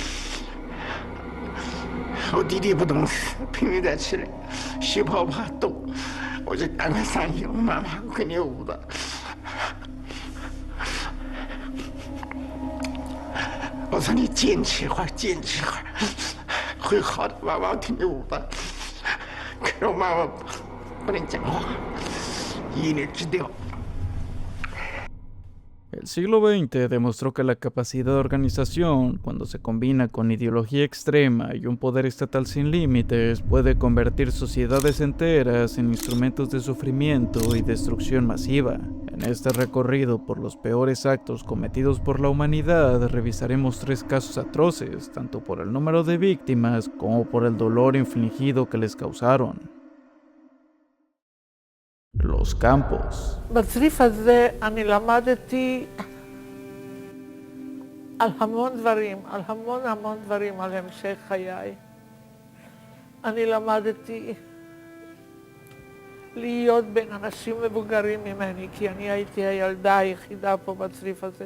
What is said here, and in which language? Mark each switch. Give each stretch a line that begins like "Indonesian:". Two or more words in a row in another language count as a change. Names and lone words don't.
Chinese: 我弟弟不懂事，拼命再起来，血泡泡动，我就赶快上去，我妈妈肯定捂的。我说你坚持一会儿，会好的。妈妈听见我的，可是我妈妈不能讲话，眼泪直掉。
Spanish: El siglo XX demostró que la capacidad de organización, cuando se combina con ideología extrema y un poder estatal sin límites, puede convertir sociedades enteras en instrumentos de sufrimiento y destrucción masiva. En este recorrido por los peores actos cometidos por la humanidad, revisaremos 3 casos atroces, tanto por el número de víctimas como por el dolor infligido que les causaron. Los campos.
Hebrew: בצריף הזה אני למדתי על המון דברים, על המשך חיי. אני למדתי להיות בין אנשים מבוגרים ממני, כי אני הייתי הילדה היחידה פה בצריף הזה.